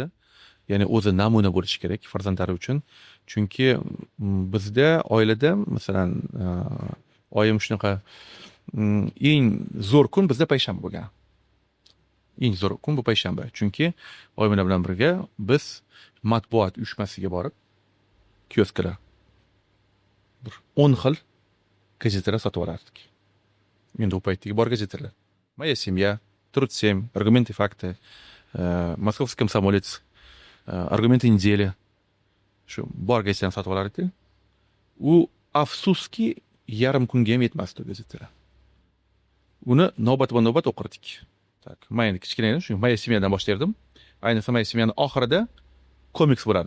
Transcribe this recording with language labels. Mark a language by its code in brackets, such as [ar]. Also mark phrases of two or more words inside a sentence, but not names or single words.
[uz] Ya'ni o'zi namuna bo'lishi kerak farzandlari uchun. Chunki bizda oilada, masalan, oyim shunaqa eng zo'r kun bizda payshanba bo'lgan. Eng zo'r kun bu payshanba. Chunki oyim bilan birga biz matbuot uyushmasiga borib, kiosklar 10 xil gazetalar sotib olardik. Endi u paytdagi bor gazetalar. Моя семья, Труд 7, Аргументы и факты, Московский комсомолец, Аргументы недели. Shu bor gazetalarni sotib olardik. U afsuski yarim kunga ham yetmasdi gazetalar. Uni navbatma-navbat o'qirdik. Tak, men kichkina shu Моя семьяdan boshlardim. Ayniqsa Моя семьяning oxirida komiks bo'lardi.